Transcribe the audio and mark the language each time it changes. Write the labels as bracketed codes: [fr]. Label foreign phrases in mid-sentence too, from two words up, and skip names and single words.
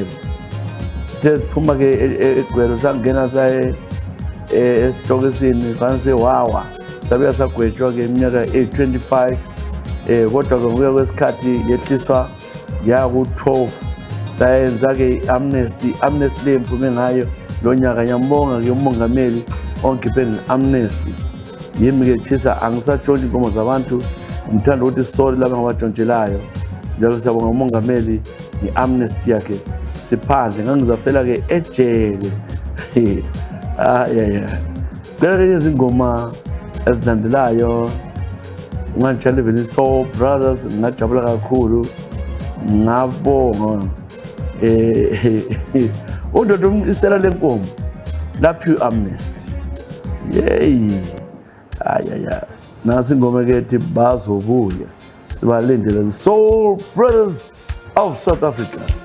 [nd] Sithe siphuma-ke eGwele sangena saye esitokisini sasewawa sabuya sagwetshwa-ke iminyaka eyi-25 kodwa-ke ngokuya kwesikhathi yehliswa yaku-12 sayenza-ke i-amnesty le mphume ngayo lo nyaka. Ngiyambonga-ke umongameli ongikhiphe nge-amnesty. Yimi-ke Chisa angisatshontsha inkomo zabantu ngithanda ukuthi sisole laba ngabatshontshelaayo njalo siyabonga umongameli nge-amnesty yakhe siphandle ngangizafela-ke ejele. Cela-ke izingoma ezilandelayo ungangitshali vele Soul Brothers ngingajabula kakhulu ngabonga undoda isela lenkomo laphi amnesty nasi ingoma-ke ethi bazobuya sibalindele Soul Brothers of South Africa.